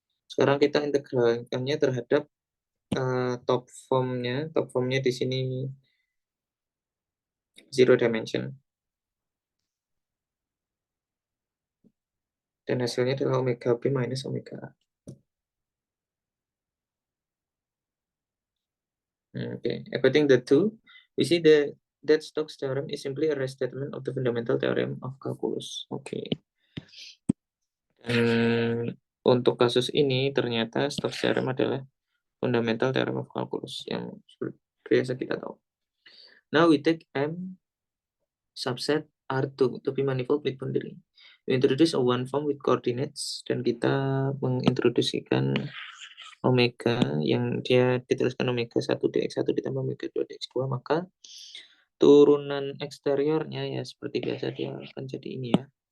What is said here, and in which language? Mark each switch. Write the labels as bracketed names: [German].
[Indonesian] Sekarang kita integralkannya terhadap top formnya. Top formnya di sini zero dimension. Dan hasilnya adalah omega B minus omega A. [English] Okay, equating the two, we see that Stokes theorem is simply a restatement of the fundamental theorem of calculus. [Indonesian] Oke. Dan untuk kasus ini ternyata Stokes theorem adalah fundamental theorem of calculus yang biasa kita tahu. [English] Now we take M subset R2 to be manifold with boundary. We introduce a one form with coordinates, [Indonesian] dan kita mengintroduksikan omega yang dia dituliskan omega 1 dx1 ditambah omega 2 dx2, maka turunan eksteriornya ya seperti biasa dia akan jadi ini ya.